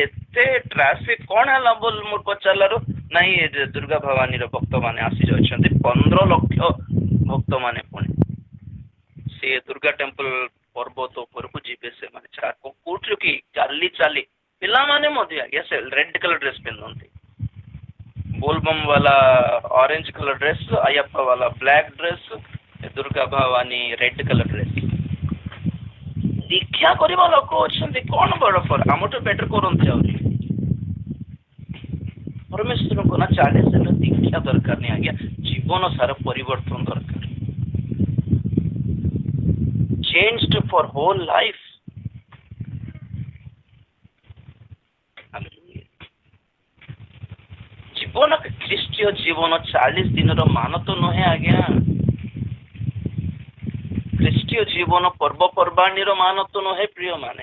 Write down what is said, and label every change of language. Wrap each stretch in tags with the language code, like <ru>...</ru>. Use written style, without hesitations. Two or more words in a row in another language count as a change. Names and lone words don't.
<or>ଏତେ ଟ୍ରାଫିକ କଣ ହେଲା ବୋଲି ମୁଁ ପଚାରିଲାରୁ ନାଇଁ ଦୁର୍ଗା ଭବାନୀର ଭକ୍ତ ମାନେ ଆସି ଅଛନ୍ତି, 15 ଲକ୍ଷ ଭକ୍ତ ମାନେ ପୁଣି ସେ ଦୁର୍ଗା ଟେମ୍ପଲ ପର୍ବତ ଉପରକୁ ଯିବେ ସେମାନେ। କୋଉଠୁ କି ଚାଲି ଚାଲି ପିଲାମାନେ ମଧ୍ୟ ଆଜ୍ଞା ସେ</or> <en>red colour dress</en> <or>ପିନ୍ଧନ୍ତି, ବୋଲବମ୍</or> <hi>वाला ऑरेंज कलर ड्रेस, अयप्पा वाला ब्लैक ड्रेस, दुर्गा भवानी रेड कलर ड्रेस।</hi> <or>दीक्षा କରିବା ଲୋକ ଅଛନ୍ତି, କଣ ବଡ ଫର ଆମଠୁ ବେଟର କରନ୍ତି ଆହୁରି। ପରମେଶ୍ୱରଙ୍କୁ ନା 40 ଦିନ ଦୀକ୍ଷା ଦରକାର ନାହିଁ ଆଜ୍ଞା, ଜୀବନ ସାରା ପରିବର୍ତ୍ତନ ଦରକାର,</or> <en>changed for whole life।</en> <or>ଜୀବନ ଖ୍ରୀଷ୍ଟୀୟ ଜୀବନ 40 ଦିନର ମାନ ତ ନୁହେଁ ଆଜ୍ଞା। ଖ୍ରୀଷ୍ଟୀୟ ଜୀବନ ପର୍ବପର୍ବାଣୀର ମାନ ତ ନୁହେଁ ପ୍ରିୟ ମାନେ।</or>